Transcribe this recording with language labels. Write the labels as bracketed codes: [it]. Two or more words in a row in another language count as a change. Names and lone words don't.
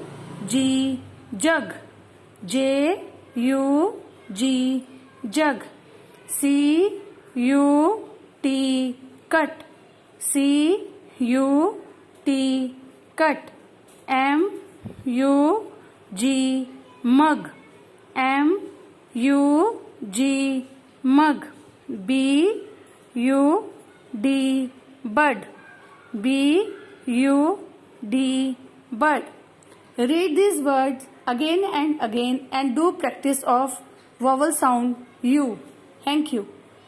[en] G, jug, J, U, G, jug, C, U, T, cut, C, U, T, cut, M, U, G, mug, M, U, G, mug, B, U, D, bud, B, U, D, bud. Read these words again and again and do practice of vowel sound U. Thank you.